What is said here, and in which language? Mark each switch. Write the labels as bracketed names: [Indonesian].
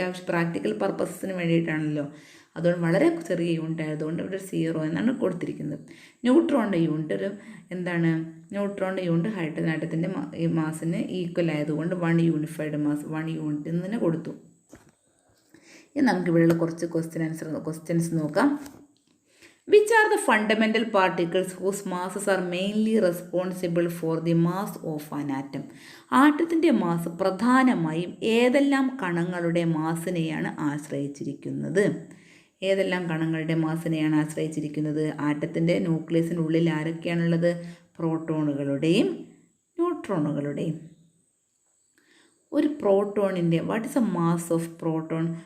[Malayalam] Practical പർപ്പസിന് വേണ്ടിയിട്ടാണല്ലോ. അതുകൊണ്ട് വളരെ ചെറിയ യൂണിറ്റ് ആയതുകൊണ്ട് ഇവിടെ 0 എന്നാണ് കൊടുത്തിരിക്കുന്നത്. ന്യൂട്രോണിൻ്റെ യൂണിറ്റ് എന്താണ്? ന്യൂട്രോണിൻ്റെ യൂണിറ്റ് ഹൈഡ്രജൻ ആറ്റത്തിൻ്റെ മാസിന് ഈക്വൽ ആയതുകൊണ്ട് 1 യൂണിഫൈഡ് മാസ് 1 യൂണിറ്റ് എന്ന് തന്നെ കൊടുത്തു. ഇനി നമുക്കിവിടെയുള്ള കുറച്ച് ക്വസ്റ്റ്യൻസ് നോക്കാം. [English] Which are the fundamental particles whose masses are mainly responsible for the mass of an atom? [Malayalam] ആറ്റത്തിൻ്റെ mass പ്രധാനമായും ഏതെല്ലാം കണങ്ങളുടെ മാസിനെയാണ് ആശ്രയിച്ചിരിക്കുന്നത്? ഏതെല്ലാം കണങ്ങളുടെ മാസിനെയാണ് ആശ്രയിച്ചിരിക്കുന്നത്? ആറ്റത്തിൻ്റെ ന്യൂക്ലിയസിനുള്ളിൽ ആരൊക്കെയാണുള്ളത്? പ്രോട്ടോണുകളുടെയും ന്യൂട്രോണുകളുടെയും. ഒരു പ്രോട്ടോണിൻ്റെ [English] What is a mass of proton?